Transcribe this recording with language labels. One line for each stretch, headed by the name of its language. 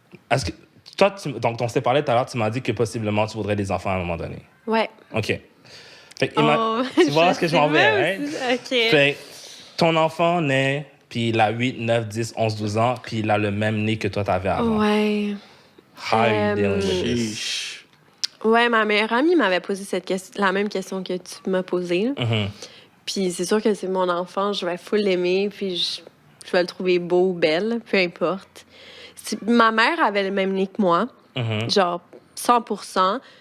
French: Est-ce que toi, donc on s'est parlé tout à l'heure, tu m'as dit que possiblement tu voudrais des enfants à un moment donné. Ouais. OK. Fait que, tu vois ce que je m'en vais, hein? OK. Fait ton enfant naît... Puis il a 8, 9, 10, 11, 12 ans, puis il a le même nez que toi, t'avais avant. Ouais.
English: How are you dealing with this?
French: Ouais, ma meilleure amie m'avait posé la même question que tu m'as posée. Puis c'est sûr que c'est mon enfant, je vais full l'aimer, puis je vais le trouver beau ou belle, peu importe. Ma mère avait le même nez que moi, genre 100%.